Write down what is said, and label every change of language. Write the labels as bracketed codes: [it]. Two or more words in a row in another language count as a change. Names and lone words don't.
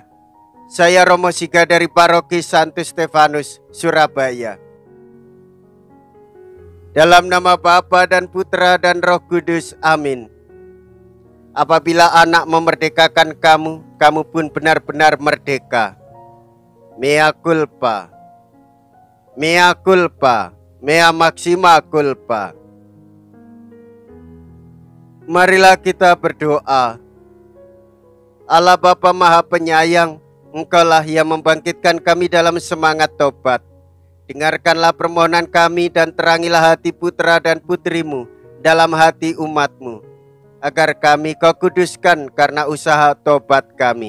[id] Saya Romo Siga dari Paroki Santo Stefanus, Surabaya. Dalam nama Bapa dan Putra dan Roh Kudus, amin. Apabila anak memerdekakan kamu, kamu pun benar-benar merdeka. [la] Mea culpa, mea culpa, mea maxima culpa. [id] Marilah kita berdoa. Allah Bapa Maha Penyayang, Engkaulah yang membangkitkan kami dalam semangat tobat. Dengarkanlah permohonan kami dan terangilah hati putra dan putrimu dalam hati umatmu, agar kami Kau kuduskan karena usaha tobat kami.